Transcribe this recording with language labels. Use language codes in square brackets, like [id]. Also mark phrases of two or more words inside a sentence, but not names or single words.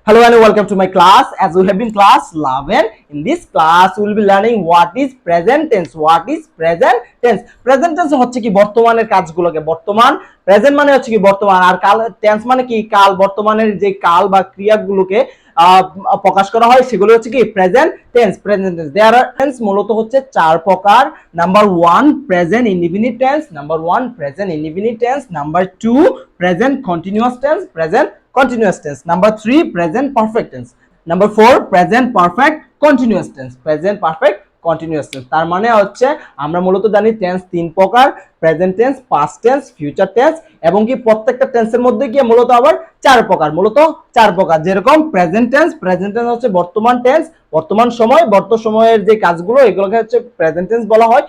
[en] Hello and welcome to my class. As we have been class 11, in this class we will be learning what is present tense. What is present tense? Present tense [bn] হচ্ছে কি বর্তমানের কাজগুলোকে বর্তমান, প্রেজেন্ট মানে হচ্ছে কি বর্তমান, আর কাল টেন্স মানে কি কাল, বর্তমানের যে কাল বা ক্রিয়াগুলোকে প্রকাশ করা হয় সেগুলো হচ্ছে কি [en] present tense. present tense there are tense [bn] মূলত হচ্ছে চার প্রকার। [en] number 1 present indefinite tense, number 1 present indefinite tense, number 2 present continuous tense, present continuous tense, number 3 present perfect tense, number 4 present perfect continuous tense, present perfect continuous tense। [bn] তার মানে হচ্ছে আমরা মূলত জানি টেন্স তিন প্রকার, [en] present tense, past tense, future tense, [bn] এবং কি প্রত্যেকটা টেন্সের মধ্যে গিয়ে মূলত আবার চার প্রকার। যেরকম [en] present tense [bn] হচ্ছে বর্তমান টেন্স, বর্তমান সময়, বর্তমান সময়ের যে কাজগুলো এগুলোকে হচ্ছে [en] present tense [bn] বলা হয়।